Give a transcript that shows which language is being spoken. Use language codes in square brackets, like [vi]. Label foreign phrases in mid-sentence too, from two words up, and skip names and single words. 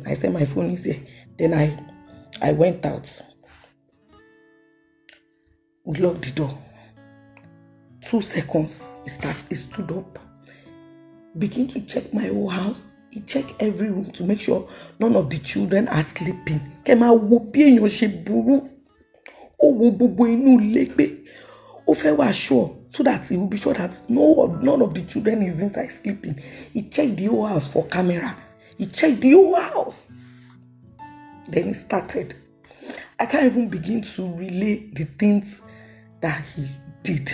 [en] I said, my phone is here. Then I went out. We locked the door. 2 seconds, he stood up. Begin to check my whole house. He checked every room to make sure none of the children are sleeping. [yo] Kema wo bi eyan se buru. O wo gbogbo inu ile pe o fe wa [en] sure so that he will be sure that none of the children is inside sleeping. He checked the whole house for camera. He checked the whole house. Then he started. I can't even begin to relay the things that he did.